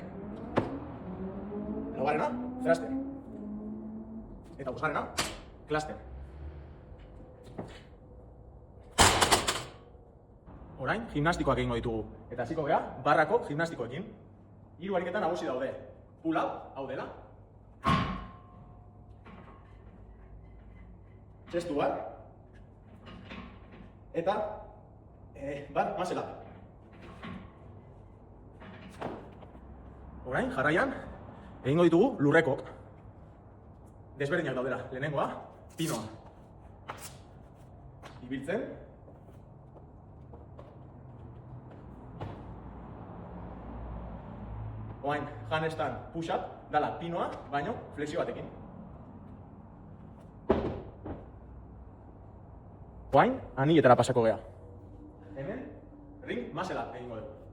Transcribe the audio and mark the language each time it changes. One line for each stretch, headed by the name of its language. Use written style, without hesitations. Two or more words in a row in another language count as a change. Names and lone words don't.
Basque: Laugarrena, thruster. Eta bosgarrena, cluster. Orain, gimnastikoak egingo ditugu. Eta hasiko gara, barrako gimnastikoekin. Hiru ariketa nagusi daude.
English: Pull up,
Basque: hau dela.
English: Chest to bar.
Basque: Eta
English: bar muscle up.
Basque: Orain, jarraian, egingo ditugu lurrekok. Desberdinak daudela. Lehenengoa, pinoa. Ibiltzen. Oain,
English: handstand push-up,
Basque: dala pinoa, baino flexio batekin. Oain, anilletara pasako gea. Hemen,
English: ring muscle up
Basque: egingo dugu.